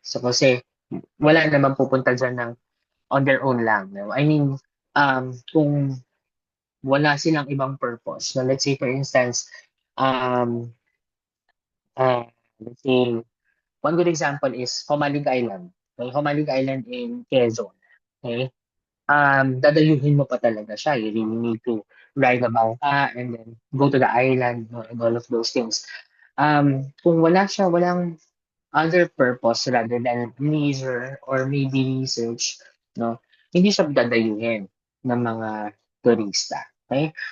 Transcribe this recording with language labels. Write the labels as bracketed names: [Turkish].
[Filipino] So, kasi wala namang pupunta diyan ng [English] on their own [Filipino] lang. No? [English] I mean, [Filipino] kung wala silang ibang purpose. [English] So, let's say, for instance, um, uh, let's say, one good example is Homalig Island. Okay? Homalig Island in Quezon. Okay? [Filipino] Dadayuhin mo pa talaga siya. [English] You really need to ride a bangka and then go to the island, no, and all of those things. [Filipino] Kung walang [English] other purpose rather than leisure or maybe research, [Filipino] no, hindi siya dadayuhin ng mga turista. Okay?